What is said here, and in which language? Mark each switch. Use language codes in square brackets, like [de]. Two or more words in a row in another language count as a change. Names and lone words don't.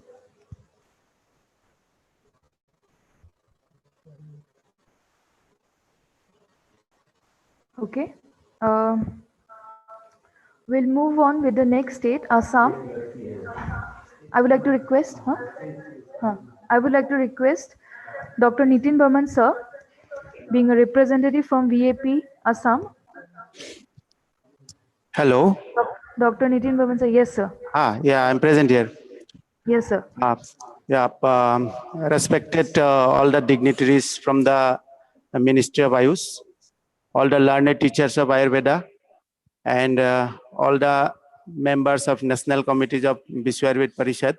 [en] Okay. We'll move on with the next state, Assam. I would like to request, I would like to request Dr. Nitin Burman sir, being a representative from VAP, Assam. Hello. Dr. Nitin Burman sir, yes sir. Yeah, I'm present here. Yes sir. Respected all the dignitaries from the Ministry of Ayush, all the learned teachers of Ayurveda, and all the members of National Committees of Vishwa-Ayurveda-Parishad.